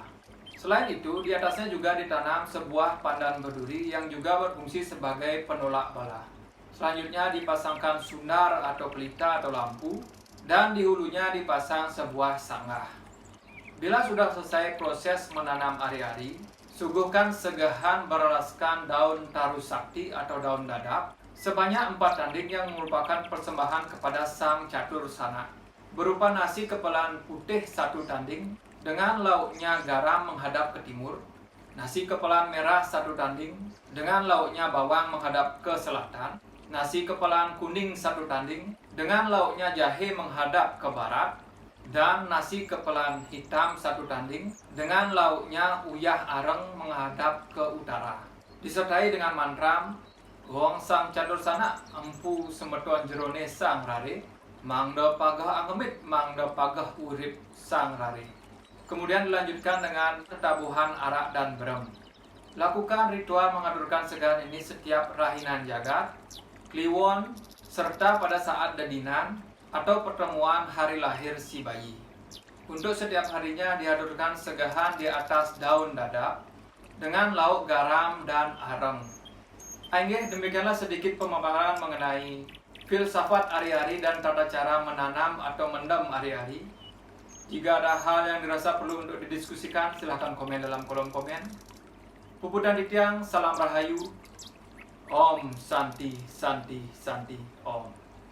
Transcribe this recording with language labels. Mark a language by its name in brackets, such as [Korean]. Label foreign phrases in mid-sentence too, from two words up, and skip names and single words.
[Indonesian] Selain itu, di atasnya juga ditanam sebuah pandan berduri yang juga berfungsi sebagai penolak bala. Selanjutnya dipasangkan sunar atau pelita atau lampu, dan di hulunya dipasang sebuah sanggah. Bila sudah selesai proses menanam ari-ari, suguhkan segahan beralaskan daun taru sakti atau daun dadap sebanyak 4 tanding yang merupakan persembahan kepada sang catur sana, berupa nasi kepelan putih 1 tanding dengan lauknya garam menghadap ke timur, nasi kepelan merah 1 tanding dengan lauknya bawang menghadap ke selatan, nasi kepelan kuning 1 tanding dengan lauknya jahe menghadap ke barat, dan nasi kepelan hitam 1 tanding dengan lauknya [Balinese] uyah areng [Indonesian] menghadap ke utara. Disertai dengan mantra [Balinese] Goong sang catur sana, empu semeton jerone sang rare, mangda pagah angemit, mangda pagah urip sang rare. [Indonesian] Kemudian dilanjutkan dengan tabuhan arak dan berem. Lakukan ritual mengaturkan segahan ini setiap [Balinese] rahinan jagat, [Indonesian] kliwon, serta pada saat dedinan atau pertemuan hari lahir si bayi. Untuk setiap harinya dihaturkan segahan di atas daun dadap dengan lauk garam dan areng. Ainggih, demikianlah sedikit pemaparan mengenai filsafat ari-ari dan tata cara menanam atau mendem ari-ari. Jika ada hal yang dirasa perlu untuk didiskusikan, silahkan komen dalam kolom komen. [Balinese] Puputan Ditiang, salam rahayu. [Sanskrit] Om Santi Santi Santi Om.